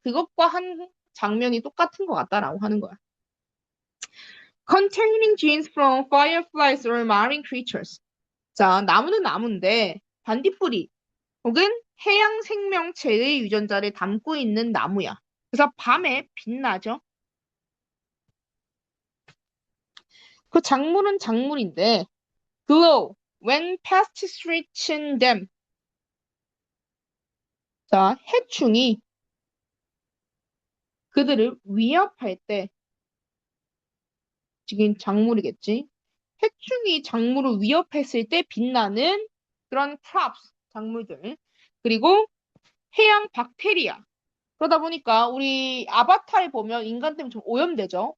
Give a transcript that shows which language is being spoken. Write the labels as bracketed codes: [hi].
[ko] 그것과 한 장면이 똑같은 것 같다라고 하는 거야. [en] Containing genes from fireflies or marine creatures. [ko] 자, 나무는 나무인데 반딧불이 혹은 해양 생명체의 유전자를 담고 있는 나무야. 그래서 밤에 빛나죠. 그 작물은 작물인데 [en] glow when pests reach them. [ko] 자, 해충이 그들을 위협할 때 지금 작물이겠지. 해충이 작물을 위협했을 때 빛나는 그런 crops, 작물들. 그리고 해양 박테리아. 그러다 보니까 우리 아바타에 보면 인간 때문에 좀 오염되죠.